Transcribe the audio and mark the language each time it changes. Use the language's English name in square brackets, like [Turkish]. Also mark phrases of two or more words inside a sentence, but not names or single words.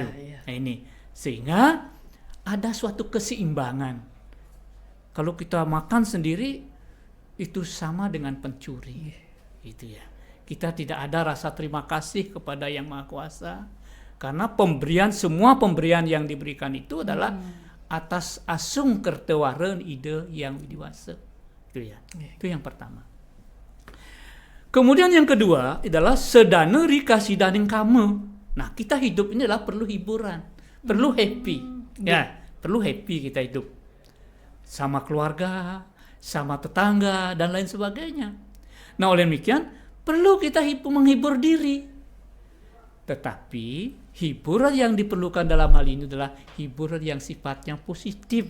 [Indonesian] Nah ini sehingga ada suatu keseimbangan. Kalau kita makan sendiri itu sama dengan pencuri. Itu ya. Kita tidak ada rasa terima kasih kepada Yang Maha Kuasa karena semua pemberian yang diberikan itu adalah atas [Balinese] asung kertewaren ide yang widiwasa. [Indonesian] Itu ya. Itu yang pertama. Kemudian yang kedua adalah [Kawi] sedana rika sidaning kamu. [Indonesian] Nah, kita hidup ini adalah perlu hiburan, perlu happy. Ya, perlu happy kita hidup. Sama keluarga, sama tetangga dan lain sebagainya. Nah, oleh demikian perlu kita menghibur diri. Tetapi hiburan yang diperlukan dalam hal ini adalah hiburan yang sifatnya positif.